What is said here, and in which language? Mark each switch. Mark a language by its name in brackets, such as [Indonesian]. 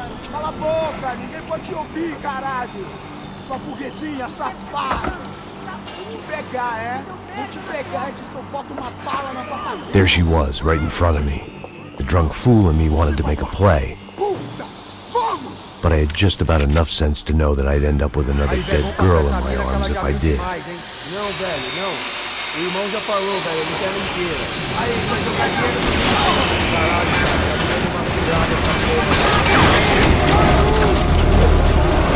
[Portuguese] Cala a boca, ninguém pode te ouvir, caralho! Sua burguesinha safada! Vou te pegar, é? Vou te pegar antes que eu boto uma bala na tua cabeça! [English] There she was, right in front of me. The drunk fool in me wanted to make a play. But I had just about enough sense to know that I'd end up with another dead girl in my arms if I did. [Portuguese] Não, velho, não. O irmão já falou, velho, ele quer mentira. Aí, vai jogar dinheiro no caralho, cara. Tá uma cilada essa porra.